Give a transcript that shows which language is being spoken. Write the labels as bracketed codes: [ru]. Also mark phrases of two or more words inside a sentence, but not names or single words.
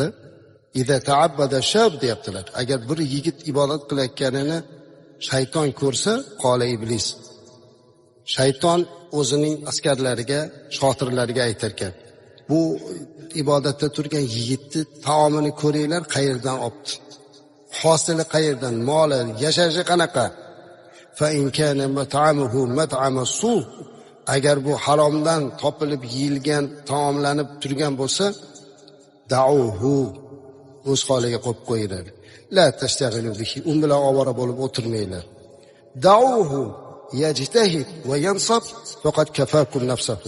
[ar] "إذا تعبد الشاب" [uz] deyaptilar. Agar bir yigit ibodat qilayotganini shayton ko'rsa, [ar] قال إبليس. [uz] Shayton o'zining askarlariga, shotirlariga aytar ekan, bu ibodatda turgan yigitni taomini ko'ringlar, qayerdan olibdi. Hosili qayerdan, moli, yashashi qanaqa? [ar] فإن كان مطعمه مطعم سوء. [uz] Agar bu haromdan topilib yeyilgan, taomlanib turgan bo'lsa, da'uhu, o'z holiga qo'yib qo'yinglar. [ar] لا تشتغلوا به, [uz] un bilan ovora bo'lib o'tirmanglar. [ar] دعوه يجتهد وينصب فقد كفاكم نفسه.